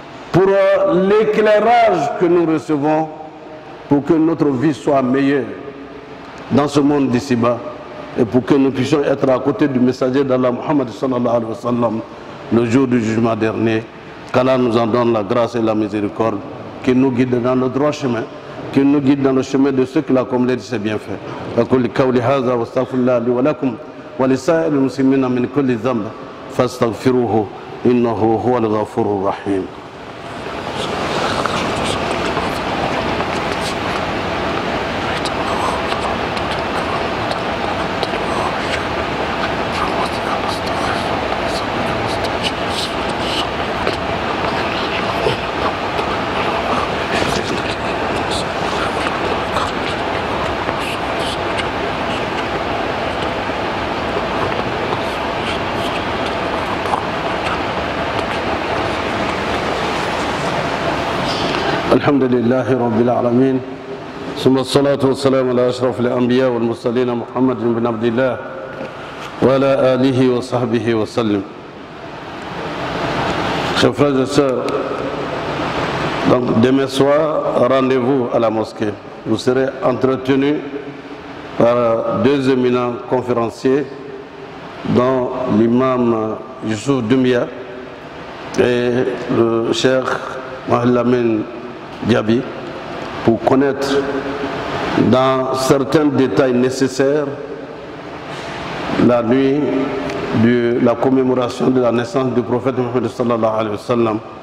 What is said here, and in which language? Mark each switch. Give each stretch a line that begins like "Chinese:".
French: pour l'éclairage que nous recevons, pour que notre vie soit meilleure dans ce monde d'ici-bas, et pour que nous puissions être à côté du messager d'Allah Muhammad sallallahu alayhi wa sallam le jour du jugement dernier. Qu'Allah nous en donne la grâce et la miséricorde, qu'il nous guide dans le droit chemin, qu'il nous guide dans le chemin de ceux qui l'accomplissent de ses bienfaits.
Arabic: أقول قولي هذا واستغفر الله لي ولكم ولسائر المسلمين من كل ذنب فاستغفروه إنه هو الغفور الرحيم. الحمد لله رب العالمين ثم الصلاة والسلام على أشرف الأنبياء والمرسلين محمد بن عبد الله وعلى آله وصحبه وسلم.
French: Chers frères et sœurs, donc demain soir, rendez-vous à la mosquée. Vous serez entretenus par deux éminents conférenciers, dont l'imam Youssouf Doumbia et le cheikh Mohamed Lamine Diaby, pour connaître dans certains détails nécessaires la nuit de la commémoration de la naissance du prophète Mohammed sallallahu alayhi wa sallam.